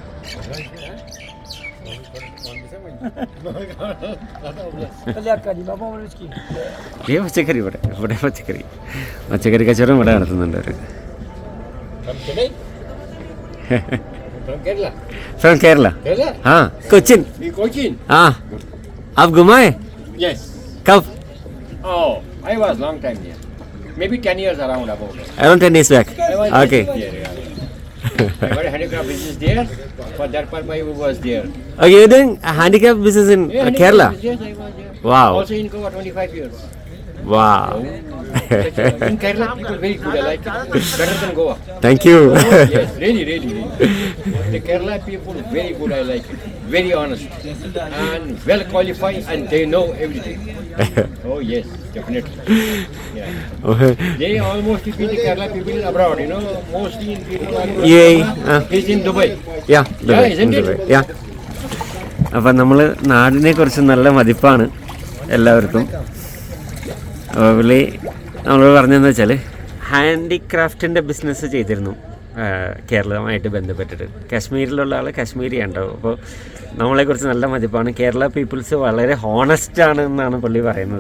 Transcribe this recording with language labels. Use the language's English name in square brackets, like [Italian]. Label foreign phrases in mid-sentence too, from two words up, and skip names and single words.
[Malayalam] പച്ചക്കറി ഇവിടെ പച്ചക്കറി കച്ചവടം ഇവിടെ നടത്തുന്നുണ്ട് അവർ. [English] From Kerala. [Hindi] हाँ कोचिन. हाँ आप घुमाए? [English] Yes. [Hindi] कब? [English] Oh, I was long time here. Maybe 10 years around about. Around 10 years back. I was Okay. Here, yeah. I got a handicraft business there. For that purpose, I was there. Oh, you're doing a handicraft business in Kerala? Handicraft business, yes, I was there. Wow. Also in Goa, 25 years. Wow. In Kerala, people very good. I like it. Better than Goa. Thank you. Yes, really. The Kerala people very good. I like it. Very honest and well qualified, and they know everything. Oh yes, definitely. Yeah. They almost beat the Kerala people in abroad. You know, mostly in people. He's in Dubai. Yeah, Dubai. Isn't it? Yeah. [Malayalam] അപ്പം നമ്മൾ നാടിനെ കുറിച്ച് നല്ല മതിപ്പാണ് എല്ലാവർക്കും. അപ്പോൾ പുള്ളി നമ്മൾ പറഞ്ഞതെന്ന് വെച്ചാൽ [English] handicraft business [Malayalam] ചെയ്തിരുന്നു കേരളവുമായിട്ട് ബന്ധപ്പെട്ടിട്ട്. കാശ്മീരിലുള്ള ആൾ കാശ്മീരിയാണ് ഉണ്ടാവും. അപ്പോൾ നമ്മളെക്കുറിച്ച് നല്ല മതിപ്പാണ്. കേരള പീപ്പിൾസ് വളരെ ഹോണസ്റ്റാണ് എന്നാണ് പുള്ളി പറയുന്നത്.